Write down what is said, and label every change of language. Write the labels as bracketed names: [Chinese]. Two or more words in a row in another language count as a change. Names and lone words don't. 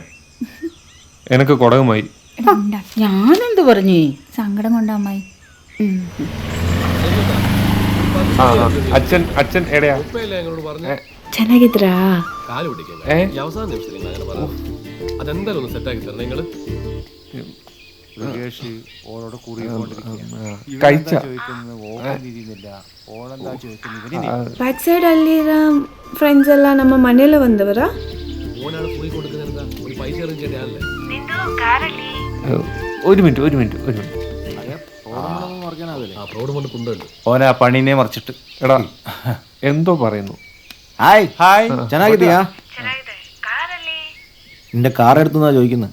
[Malayalam] എനക്ക് കൊടകുമായി. ഞാനെന്ത് പറഞ്ഞു? സങ്കടം കൊണ്ടാമായി. അച്ഛൻ എവിടെയാ? [Kannada] ಚೆನ್ನಾಗಿದ್ರಾ? [Malayalam] അവസാന നിമിഷം നിങ്ങൾ അങ്ങനെ പറഞ്ഞു. അതെന്തായാലും ഒന്ന് സെറ്റാക്കി തരണം നിങ്ങള്. [Kannada] ಬ್ಯಾಕ್ ಸೈಡ್ ಅಲ್ಲಿರೋ ಫ್ರೆಂಡ್ಸ್ ಎಲ್ಲ ನಮ್ಮ ಮನೆಯಲ್ಲ ಬಂದವರ. [Malayalam] ഒരു മിനിറ്റ് ഓനാ പണിനെ മറിച്ചിട്ട്. എടാ എന്തോ പറയുന്നു. ഹായ് ഹായ് ചെന്നാ എന്റെ കാർ എടുത്തുന്നാ ചോദിക്കുന്നത്.